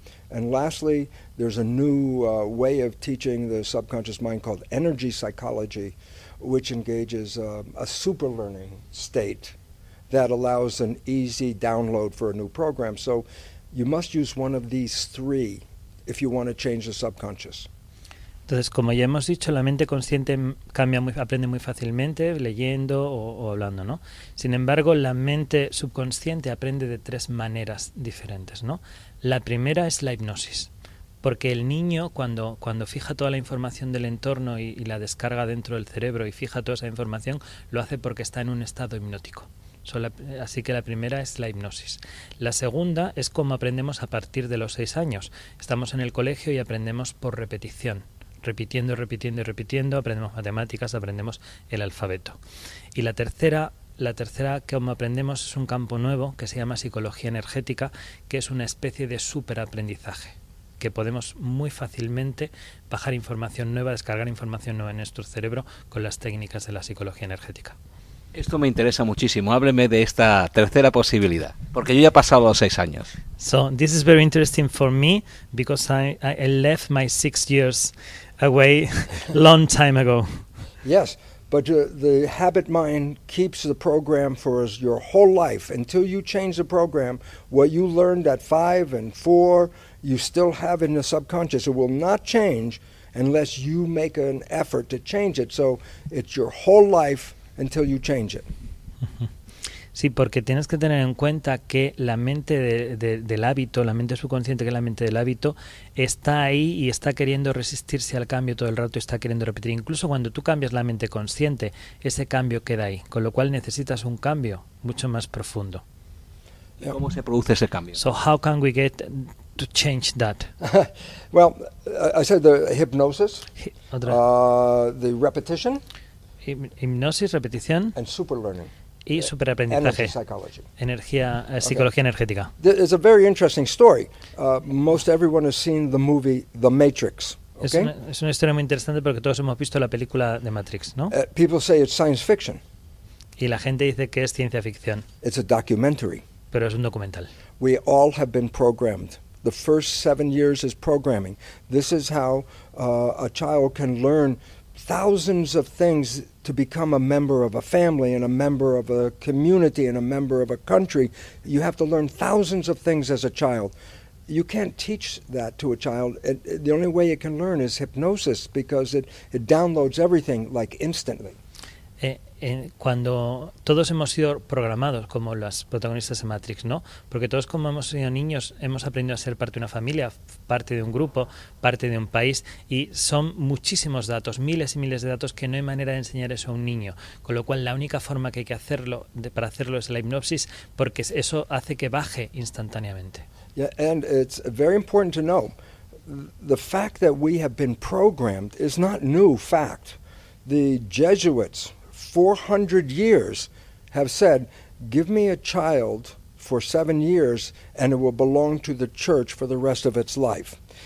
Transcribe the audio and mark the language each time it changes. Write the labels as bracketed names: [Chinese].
[English] And lastly, there's a new way of teaching the subconscious mind called energy psychology, which engages a super learning state that allows an easy download for a new program. So you must use one of these three if you want to change the subconscious. [Spanish] Entonces, como ya hemos dicho, la mente consciente cambia muy, aprende muy fácilmente leyendo o hablando, ¿no? Sin embargo, la mente subconsciente aprende de tres maneras diferentes, ¿no? La primera es la hipnosis. Porque el niño, cuando fija toda la información del entorno y la descarga dentro del cerebro y fija toda esa información, lo hace porque está en un estado hipnótico. Así que la primera es la hipnosis. La segunda es cómo aprendemos a partir de los 6 años. Estamos en el colegio y aprendemos por repetición. Repitiendo, repitiendo y repitiendo, aprendemos matemáticas, aprendemos el alfabeto. Y la tercera que aprendemos es un campo nuevo que se llama psicología energética, que es una especie de superaprendizaje. Que podemos muy fácilmente bajar información nueva, descargar información nueva en nuestro cerebro con las técnicas de la psicología energética. Esto me interesa muchísimo. Hábleme de esta tercera posibilidad, porque yo ya he pasado 6 años. [English] So, this is very interesting for me because I left my 6 years away long time ago. Yes, but the habit mind keeps the program for your whole life. Until you change the program, what you learned at 5 and 4, you still have in the subconscious. It will not change unless you make an effort to change it. So it's your whole life until you change it. [Spanish] Sí, porque tienes que tener en cuenta que la mente del hábito, la mente subconsciente, que es la mente del hábito, está ahí y está queriendo resistirse al cambio todo el rato y está queriendo repetir. Incluso cuando tú cambias la mente consciente, ese cambio queda ahí. Con lo cual necesitas un cambio mucho más profundo. ¿Y cómo se produce ese cambio? [English] So how can we get to change that? Well, I said the hypnosis, the repetition, [Spanish] hipnosis, repetición [English] and super learning. [Spanish] Y superaprendizaje, energía, psicología okay. energética. [English] It's a very interesting story. Most everyone has seen the movie The Matrix. Okay? [Spanish] Es una historia muy interesante porque todos hemos visto la película de Matrix, ¿no? [English] People say it's science fiction. [Spanish] Y la gente dice que es ciencia ficción. [English] It's a documentary. [Spanish] Pero es un documental. [English] We all have been programmed. The first 7 years is programming. This is how a child can learn thousands of things to become a member of a family and a member of a community and a member of a country. You have to learn thousands of things as a child. You can't teach that to a child. The only way it can learn is hypnosis because it downloads everything like instantly. [Spanish] Cuando todos hemos sido programados como las protagonistas de Matrix, ¿no? Porque todos como hemos sido niños hemos aprendido a ser parte de una familia, parte de un grupo, parte de un país, y son muchísimos datos, miles y miles de datos que no hay manera de enseñar eso a un niño, con lo cual la única forma que hay que hacerlo para hacerlo es la hipnosis, porque eso hace que baje instantáneamente. [English] Yeah, and it's very important to know the fact that we have been programmed is not new fact. The Jesuits 400 years have said, give me a child for 7 years and it will belong to the church for the rest of its life.